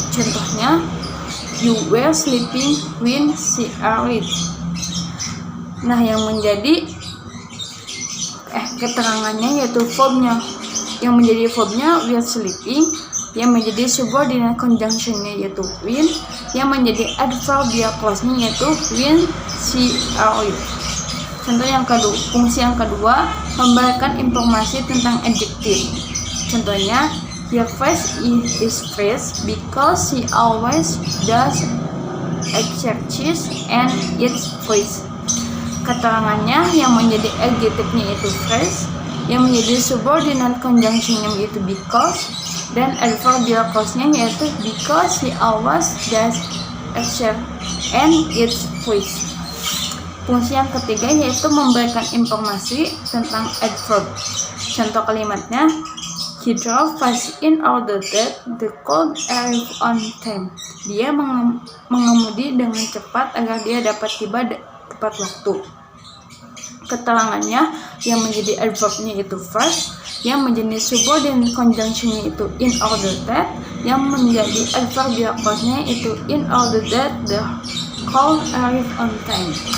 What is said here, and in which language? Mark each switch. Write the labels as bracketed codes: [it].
[en] Contohnya, you were sleeping when she arrived. [id] Nah, yang menjadi keterangannya yaitu verbnya. yang menjadi verbnya [en] while sleeping, [id] yang menjadi subordinate conjunction-nya yaitu when, yang menjadi adverbial clause-nya yaitu [en] when she arrived. [id] Contoh yang kedua, fungsi yang kedua, memberikan informasi tentang adjektif. [en] Contohnya, her face is fresh because she always does exercise and eats fruits. [id] Keterangannya yang menjadi adjektifnya yaitu fresh, yang menjadi subordinate conjunction-nya yaitu because, dan adverbial clause-nya yaitu [en] because she always does exercise and eats fruits. [id] Fungsi yang ketiga yaitu memberikan informasi tentang adverb. [en] Contoh kalimatnya, he drove fast in order that the call arrive on time. [id] Dia mengemudi dengan cepat agar dia dapat tiba tepat waktu. Keterangannya yang menjadi adverbnya itu first, yang menjadi subordinate conjunction-nya itu [en] in order that, yang menjadi adverbial clause-nya itu in order that the call arrive on time.